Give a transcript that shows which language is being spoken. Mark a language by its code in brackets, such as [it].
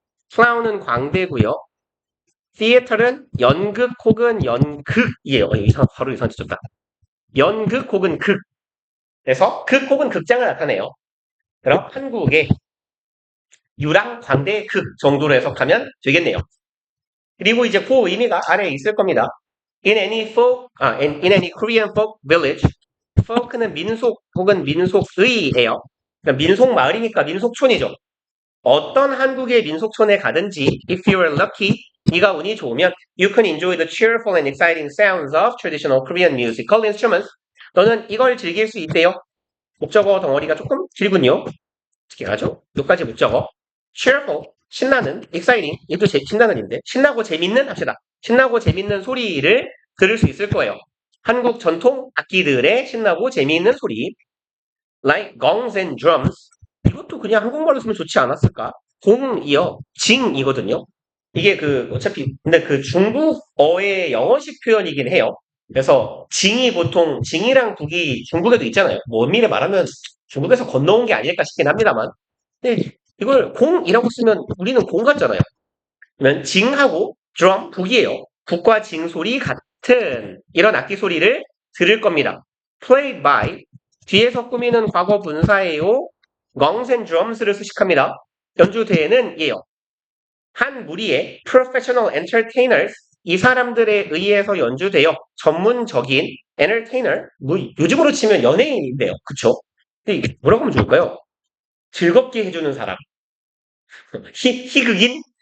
[ko] clown은 광대고요. theater는 연극 혹은 연극이에요. 바로 이상해졌다. 연극 혹은 극. 그래서 극 혹은 극장을 나타내요. 그럼 한국의 유랑, 광대, 극 정도로 해석하면 되겠네요. 그리고 이제 그 의미가 아래에 있을 겁니다. [en] in any Korean folk village. [ko] folk는 민속 혹은 민속의예요. 그러니까 민속 마을이니까 민속촌이죠. 어떤 한국의 민속촌에 가든지 [en] if you are lucky, [ko] 네가 운이 좋으면 [en] you can enjoy the cheerful and exciting sounds of traditional Korean musical instruments. [ko] 너는 이걸 즐길 수 있대요. 목적어 덩어리가 조금 길군요. 어떻게 하죠? 여기까지 목적어. cheerful, 신나는, exciting, 이것도 신나는인데 신나고 재밌는 합시다. 신나고 재밌는 소리를 들을 수 있을 거예요. 한국 전통 악기들의 신나고 재미있는 소리. [en] like gongs and drums. [ko] 이것도 그냥 한국말로 쓰면 좋지 않았을까? 공이요. 징이거든요. 이게 어차피, 근데 중국어의 영어식 표현이긴 해요. 그래서 징이 보통, 징이랑 북이 중국에도 있잖아요. 뭐 엄밀히 말하면 중국에서 건너온 게 아닐까 싶긴 합니다만. 근데 이걸 공이라고 쓰면 우리는 공 같잖아요. 그러면 징하고 드럼, 북이에요. 북과 징 소리 같은 이런 악기 소리를 들을 겁니다. played by 뒤에서 꾸미는 과거 분사예요. gongs and drums를 수식합니다. 연주대에는 예요. 한 무리의 [en] professional entertainers [ko] 이 사람들에 의해서 연주되어 전문적인 entertainer 뭐 요즘으로 치면 연예인인데요. 그쵸? 근데 뭐라고 하면 좋을까요? 즐겁게 해주는 사람. 희극인?